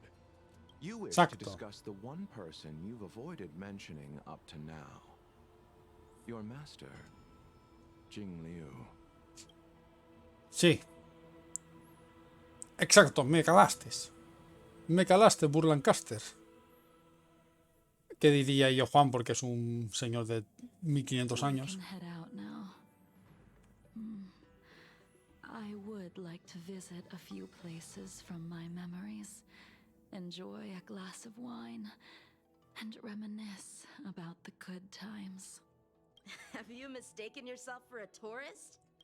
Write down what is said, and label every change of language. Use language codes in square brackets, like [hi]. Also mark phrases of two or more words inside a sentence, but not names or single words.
[en] You wish to discuss the one person you've avoided mentioning up to now. Your master, Jing Liu. [es] Sí. Exacto, me calaste. Me calaste, Burlancaster. ¿Qué diría yo, Juan? Porque es un señor de 1500 años. [en] I would like to visit a few places from my memories, enjoy a glass of wine, and reminisce about the good times. Have you mistaken yourself for a tourist?